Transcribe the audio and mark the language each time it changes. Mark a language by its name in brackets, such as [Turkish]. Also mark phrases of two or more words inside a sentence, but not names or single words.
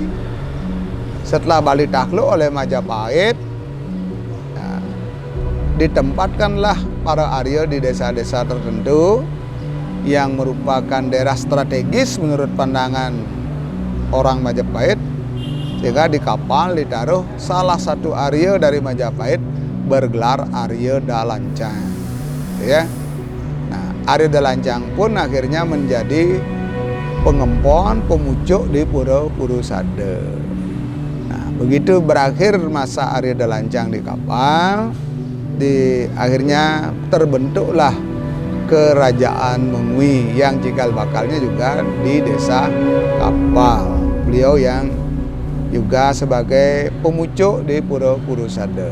[Indonesian] setelah Bali takluk oleh Majapahit, ya, ditempatkanlah para Arya di desa-desa tertentu yang merupakan daerah strategis menurut pandangan orang Majapahit, sehingga di kapal ditaruh salah satu Arya dari Majapahit bergelar Arya Dalancang, ya. Nah, Arya Dalancang pun akhirnya menjadi pengempon, pemucuk di Pura Sada. Nah, begitu berakhir masa Arya Dalancang di kapal, akhirnya terbentuklah Kerajaan Mengwi yang cikal bakalnya juga di Desa Kapal. Beliau yang juga sebagai pemucuk di Pura Sada.